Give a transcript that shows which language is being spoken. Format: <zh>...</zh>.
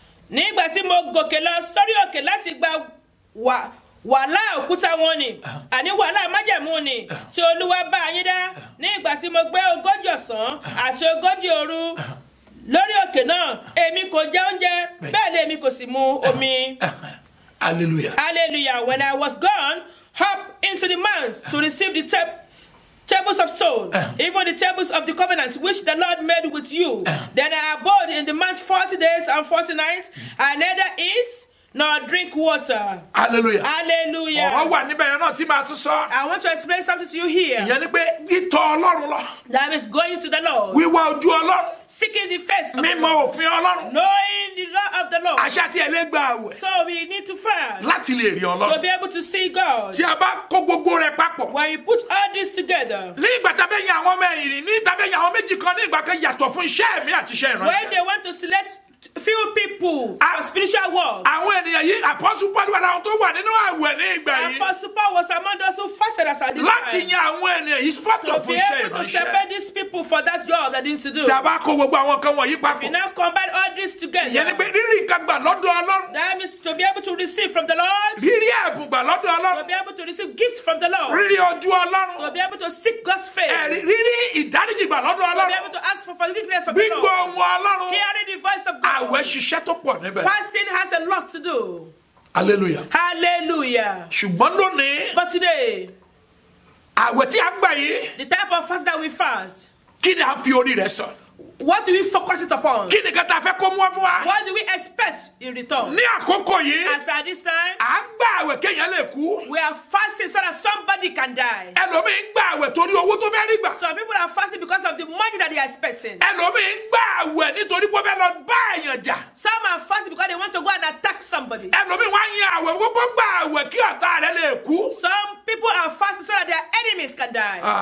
<yo>Nígbà tí mo gòkè lọ sórí òkè láti gba wàhálà òkúta wọn ni àní wàhálà májẹ̀mú ni tí Olúwa bá yín dá nígbà tí mo gbé 40 ọ̀sán àti 40 òru lórí òkè náà èmi kò jẹ oúnjẹ bẹ́ẹ̀ ni èmi kò sì mu omi.</yo> <en>Hallelujah. Hallelujah. When I was gone up into the mount to receive the tables of stone, even the tables of the covenant which the Lord made with you, then I abode in the mount 40 days and 40 nights. I neither eat nor drink water. Hallelujah. Ọ̀rọ̀ Hallelujah.</en> <yo>wà níbẹ̀ yẹn náà tí màá tún sọ.</yo> <en>I want to explain something to you here.</en> <yo>Ìyẹn ni pé títọ̀ Ọlọ́run lọ.</yo> <en>That is going to the Lord,</en> <yo>Wíwá ojú Ọlọ́run.</yo> <en>seeking the face of the</en> <yo>Mímọ̀</yo> <en>Lord,</en> <yo>òfin Ọlọ́run.</yo> <en>knowing the law of the Lord.</en> <yo>Àṣà tí ẹ lè gba àwẹ̀</yo> <en>So we need to fast</en> <yo>láti lè rí</yo> <en>to</en> <yo>Ọlọ́run.</yo> <en>be able to see God.</en> <yo>Tí a bá kó gbogbo rẹ̀ papọ̀.</yo> <en>When you put all this together,</en> <yo>Ní ìgbà tá a fẹ́ yan àwọn ọmọ ẹ̀yìn ní ìta fẹ́ yan àwọn méjì kan ní ìgbà kan yàtọ̀ fún iṣẹ́ mi àti iṣẹ́</yo> <en>when</en> <yo>ìránṣẹ́.</yo> <en>they want to select few people Ah. for spiritual work,</en> <yo>Àwọn ènìyàn yìí Apostle Paul wà láwọn tó wà nínú àwẹ̀ ní ìgbà yìí.</yo> <en>Apostle Paul was among those who fasted as at this</en> <yo>Láti</yo> <en>time.</en> <yo>yan àwọn ènìyàn yìí fọ́tọ̀</yo> <en>To</en> <yo>fún</yo> <en>be</en> <yo>iṣẹ́</yo> <en>able to</en> <yo>ìránṣẹ́.</yo> <en>separate these people for that job that they need to do.</en> <yo>Tí a bá kó gbogbo àwọn kan wọ̀nyí</yo> <en>We</en> <yo>papọ̀.</yo> <en>now combine all this</en> <yo>Ìyẹn ni</yo> <en>together.</en> <yo>pé rírì nǹkan gbà lọ́dọ̀ Ọlọ́run.</yo> <en>That means to be able to receive from the Lord,</en> <yo>Rírí ẹ̀bùn gbà lọ́dọ̀</yo> <en>to</en> <yo>Ọlọ́run.</yo> <en>be able to receive gifts from the Lord,</en> <yo>Rírí ojú</yo> <en>to</en> <yo>Ọlọ́run.</yo> <en>be able to seek God's face,</en> <yo>Rírí ìdáríjì gbà lọ́dọ̀</yo> <en>to be</en> <yo>Ọlọ́run.</yo> <en>able to ask for forgiveness of the</en> <yo>Gbígbọ́</yo> <en>Lord,</en> <yo>ohùn Ọlọ́run.</yo> <en>hearing the voice of</en> <yo>Àwẹ̀</yo> <en>God.</en> <yo>ṣiṣẹ́ tó pọ̀ níbẹ̀.</yo> <en>Fasting has a lot to do. Hallelujah. Hallelujah.</en> <yo>Ṣùgbọ́n lónìí,</yo> <en>But today,</en> <yo>àwẹ̀ tí a gbà yìí,</yo> <en>the type of fast that we fast,</en> <yo>kí ni a fi orí rẹ̀ sọ?</yo> <en>what do we focus it upon?</en> <yo>Kí ni kan tá a fẹ́ kó mú wá fún wa?</yo> <en>What do we expect in return?</en> <yo>Ní àkókò yìí,</yo> <en>As at this time,</en> <yo>à ń gbà àwẹ̀ kéèyàn lè kú.</yo> <en>we are fasting so that somebody can die.</en> <yo>Ẹlòmíì ń gbà àwẹ̀ torí owó tó fẹ́ rí gbà.</yo> <en>Some people are fasting because of the money that they are expecting.</en> <yo>Ẹlòmíì ń gbà àwẹ̀ nítorí pé ó fẹ́ lọ bá èèyàn jà.</yo> <en>Some are fasting because they want to go and attack somebody.</en> <yo>Ẹlòmíì wá yan àwẹ̀ gbogbo gbà àwẹ̀ kí ọ̀tá rẹ̀ lè kú.</yo> <en>Some people are fasting so that their enemies can die.</en>